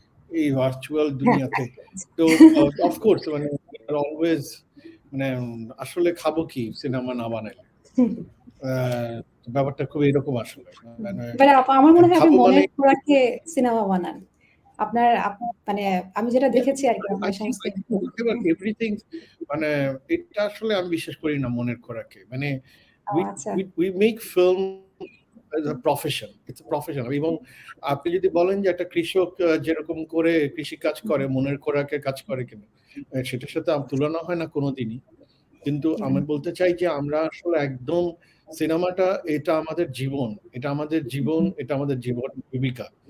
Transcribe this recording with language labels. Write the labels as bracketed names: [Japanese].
[Bangla] এই ভার্চুয়াল দুনিয়াতে তো অফকোর্স মানে অলওয়েজ মানে আসলে খাবো কি সিনেমা না বানাইলে ব্যাপারটা খুব এরকম আসলে মানে আমার মনে হয় আপনি খাবো মানে মনের খোরাকে সিনেমা বানান। আপনার মানে আমি যেটা দেখেছি আরকি আপনার সমস্ত এভরিথিং মানে এটা আসলে আমি বিশ্বাস করি না মনের খোরাকে মানে আচ্ছা। [English] we make film as a profession. It's a profession. [Bangla] এবং আপনি যদি বলেন যে একটা কৃষক যেরকম করে কৃষি কাজ করে মনের খোরাকে কাজ করে কিনা সেটার সাথে তুলনা হয় না কোনোদিনই। কিন্তু আমি বলতে চাই যে আমরা আসলে একদম সিনেমাটা এটা আমাদের জীবন, এটা আমাদের জীবন, এটা আমাদের জীবন জীবিকা।